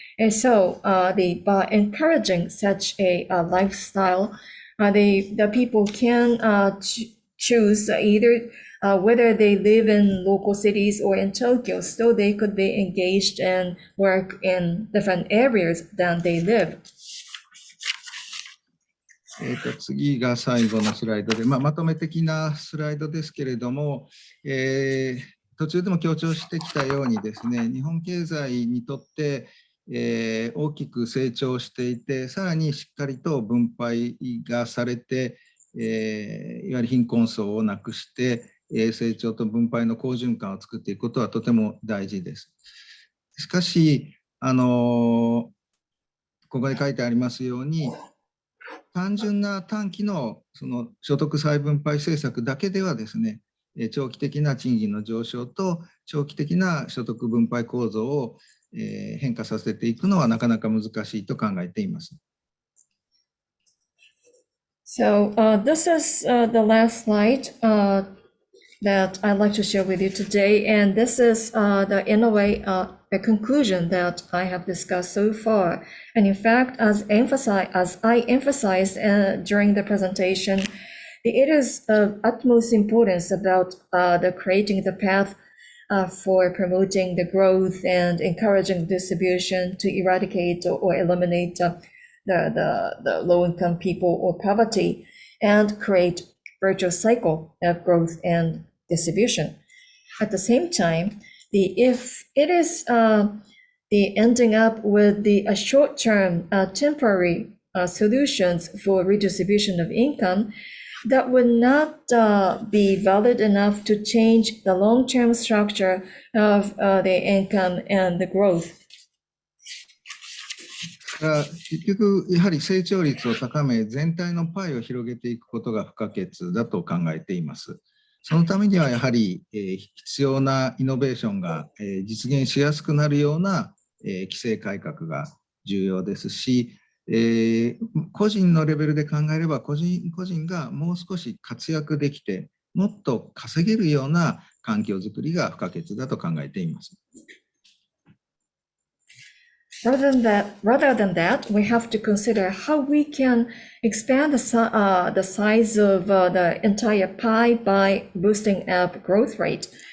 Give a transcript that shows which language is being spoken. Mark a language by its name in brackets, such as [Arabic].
[English] And so by encouraging such a lifestyle, the people can choose either whether they live in local cities or in Tokyo, so they could be engaged and work in different areas than they live. [Japanese] 次が最後のスライドで、まとめ的なスライドですけれども、途中でも強調してきたようにですね、日本経済にとって、大きく成長していて、さらにしっかりと分配がされて、いわゆる貧困層をなくして、成長と分配の好循環を作っていくことはとても大事です。しかし、ここで書いてありますように、単純な短期のその所得再分配政策だけではですね、長期的な賃金の上昇と長期的な所得分配構造を変化させていくのはなかなか難しいと考えています。 [English] So this is the last slide. that I'd like to share with you today. And this is in a way, a conclusion that I have discussed so far. And in fact, as I emphasized during the presentation, it is of utmost importance about creating the path for promoting the growth and encouraging distribution to eradicate or eliminate the low-income people or poverty, and create virtuous cycle of growth and distribution. At the same time, if it is the ending up with the short-term temporary solutions for redistribution of income, that would not be valid enough to change the long-term structure of the income and the growth. [Japanese] 結局、やはり成長率を高め、全体のパイを広げていくことが不可欠だと考えています。そのためにはやはり必要なイノベーションが実現しやすくなるような規制改革が重要ですし、個人のレベルで考えれば個人がもう少し活躍できて、もっと稼げるような環境づくりが不可欠だと考えています。 [English] Rather than that, we have to consider how we can expand the size of the entire pie by boosting up growth rate.